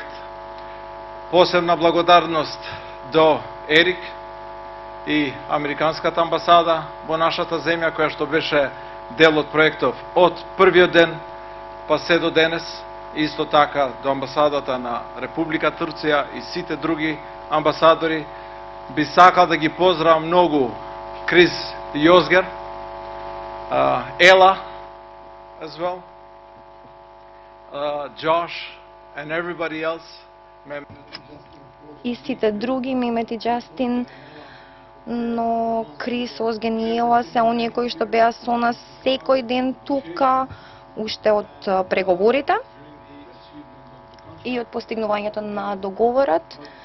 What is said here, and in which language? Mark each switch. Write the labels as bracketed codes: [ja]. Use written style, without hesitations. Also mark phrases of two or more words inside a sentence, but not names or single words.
[mk] Посебна благодарност до Ерик и Американската амбасада во нашата земја, која што беше дел од проектов од првиот ден па се до денес. Исто така до амбасадата на Република Турција и сите други амбасадори. Би сакал да ги поздравам многу Крис Јозгер, Ела [en] as well, Josh and everybody else. [mk] И сите други, Мемети Джастин, но Крис, Озген и Ела се оние кои што беа со нас секој ден тука, уште од преговорите и од постигнувањето на договорот.